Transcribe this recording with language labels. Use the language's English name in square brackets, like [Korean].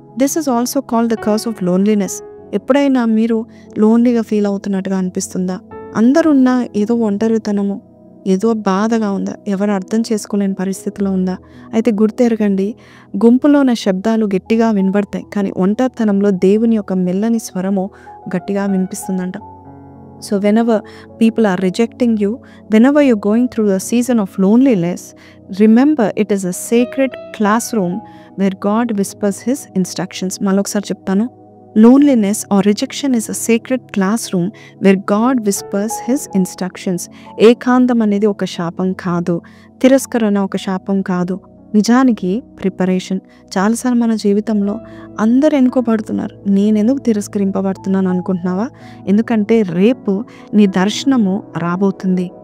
[English] This is also called the curse of loneliness. [Telugu] ఎప్పుడైనా మీరు లోన్లీగా ఫీల్ అవుతున్నట్టుగా అనిపిస్తుందా? అందరున్నా ఏదో ఒంటరితనము, ఏదో బాధగా ఉందా? ఎవరు అర్థం చేసుకోలేని పరిస్థితిలో ఉందా? అయితే గుర్తెరగండి, గుంపులోని శబ్దాలు గట్టిగా వినబడతాయి, కానీ ఒంటరితనంలో దేవుని యొక్క మెల్లని స్వరము గట్టిగా వినిపిస్తుందంట. [English] So whenever people are rejecting you, whenever you're going through a season of loneliness, remember it is a sacred classroom where God whispers his instructions. [Telugu] Maloksaar cheptanu. [English] Loneliness or rejection is a sacred classroom where God whispers his instructions. [Telugu] ఏకాంతం అనేది ఒక శాపం కాదు, తిరస్కరణ ఒక శాపం కాదు. నిజానికి ప్రిపరేషన్. చాలాసార్లు మన జీవితంలో అందరు ఎన్నుకోబడుతున్నారు, నేనెందుకు తిరస్కరింపబడుతున్నాను అనుకుంటున్నావా? ఎందుకంటే రేపు నీ దర్శనము రాబోతుంది.